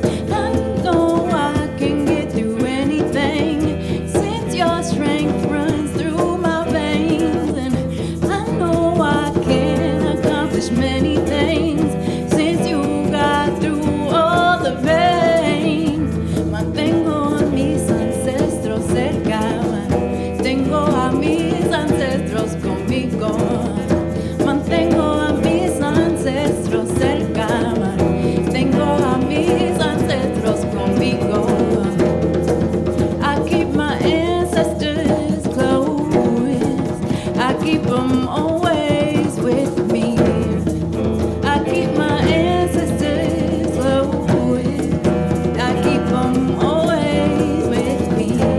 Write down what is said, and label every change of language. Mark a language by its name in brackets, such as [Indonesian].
[English] I know I can get through anything since your strength runs through my veins, and I know I can accomplish many things since you got through all the pain. [Spanish] Mantengo a mis ancestros cerca, tengo a mis ancestros conmigo. Mantengo a mis ancestros cerca, tengo a mis ancestros conmigo. [English] I keep my ancestors close, I keep them always with me. I keep my ancestors close, I keep them always with me.